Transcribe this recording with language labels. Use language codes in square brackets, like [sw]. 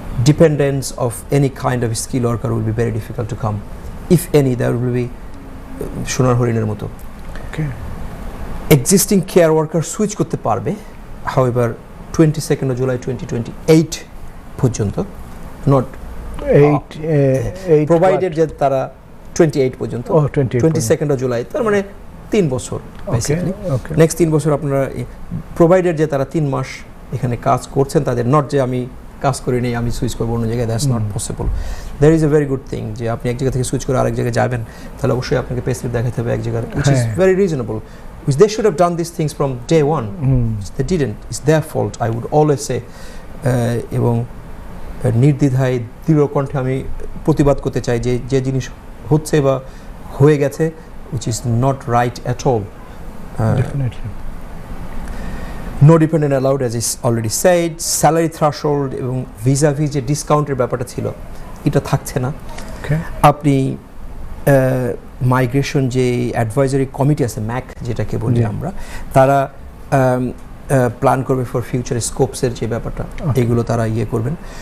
[en] Dependence of any kind of skilled worker will be very difficult to come. If any, there will be [bn] সোনার হরিণের মতো। [en] Existing care worker switch [bn] করতে পারবে, [en] however 22nd of July 2028 [bn] পর্যন্ত, [en] not 8 [bn] provided যে তারা 28 পর্যন্ত, 22nd of July তার মানে 3 বছর বেসিক্যালি। নেক্সট 3 বছর আপনারা প্রোভাইডেড যে তারা 3 মাস এখানে কাজ করছেন তাদের, নট যে আমি কাজ করে নেই আমি সুইচ করবো অন্য জায়গায়, [en] That's not possible. There is a very good thing [bn] যে আপনি এক জায়গা থেকে সুইচ করে আরেক জায়গায় যাবেন, তাহলে অবশ্যই আপনাকে পে স্লিপ দেখাতে হবে এক জায়গায়, [en] which is very reasonable. Which they should have done these things from day one. They didn't. It's their fault, I would always say. [bn] এবং নির্দ্বিধায় দৃঢ় কণ্ঠে আমি প্রতিবাদ করতে চাই যে যে জিনিস হচ্ছে বা হয়ে গেছে, [en] which is not right at all. Definitely. No dependent allowed, as is already said. [bn] Salary threshold এবং ভিসা যে ডিসকাউন্টের ব্যাপারটা ছিল এটা থাকছে না। আপনি মাইগ্রেশন যে অ্যাডভাইজারি কমিটি আছে ম্যাক যেটাকে বলি আমরা, তারা প্ল্যান করবে ফর ফিউচার স্কোপসের যে ব্যাপারটা, এগুলো তারা ইয়ে করবেন।